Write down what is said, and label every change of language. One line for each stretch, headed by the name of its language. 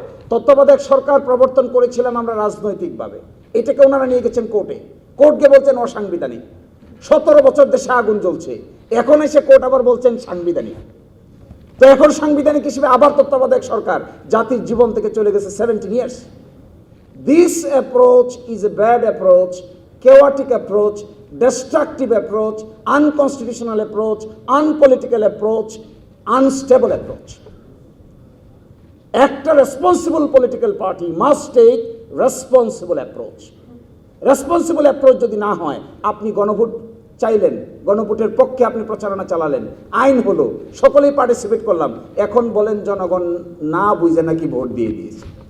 Bangla: তত্ত্বাবধায়ক সরকার প্রবর্তন করেছিলাম আমরা রাজনৈতিকভাবে, এটাকে ওনারা নিয়ে গেছেন কোর্টে, কোর্টকে বলছেন অসাংবিধানিক। 17 বছর দেশে আগুন জ্বলছে, এখন এসে কোর্ট আবার বলছেন সাংবিধানিক। তো এখন সাংবিধানিক হিসেবে আবার তত্ত্বাবধায়ক সরকার জাতির জীবন থেকে চলে গেছে
English: 17 years। This approach is a bad approach, chaotic approach, destructive approach, unconstitutional approach, unpolitical approach, unstable approach. একটা responsible political party must take responsible approach. Responsible approach
Bangla: যদি না হয়, আপনি গণভোট চাইলেন, গণভোটের পক্ষে আপনি প্রচারণা চালালেন, আইন হলো, সকলেই পার্টিসিপেট করলাম, এখন বলেন জনগণ না বুঝে নাকি ভোট দিয়ে দিয়েছে।